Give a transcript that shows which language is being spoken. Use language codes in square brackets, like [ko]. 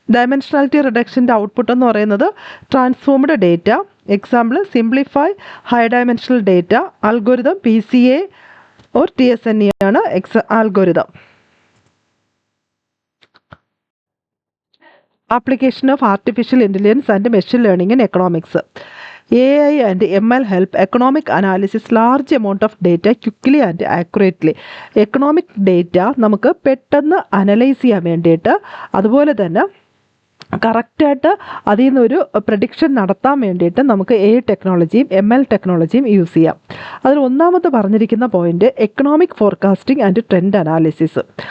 [ml] Dimensionality റിഡക്ഷൻ്റെ output എന്ന് പറയുന്നത് transformed data, [en] example simplify high dimensional data, [ml] algorithm PCA or TSNE ആണ് algorithm. [en] Application of artificial intelligence and machine learning in economics. AI and ML help economic analysis large amount of data quickly and accurately. [ml] Economic data നമുക്ക് പെട്ടെന്ന് analyse ചെയ്യാൻ വേണ്ടിയിട്ട്, അതുപോലെ തന്നെ കറക്റ്റായിട്ട് അതിൽ നിന്നൊരു പ്രഡിക്ഷൻ നടത്താൻ വേണ്ടിയിട്ട് നമുക്ക് AI ടെക്നോളജിയും ML ടെക്നോളജിയും യൂസ് ചെയ്യാം. അതിൽ ഒന്നാമത്തെ പറഞ്ഞിരിക്കുന്ന point economic forecasting and trend analysis.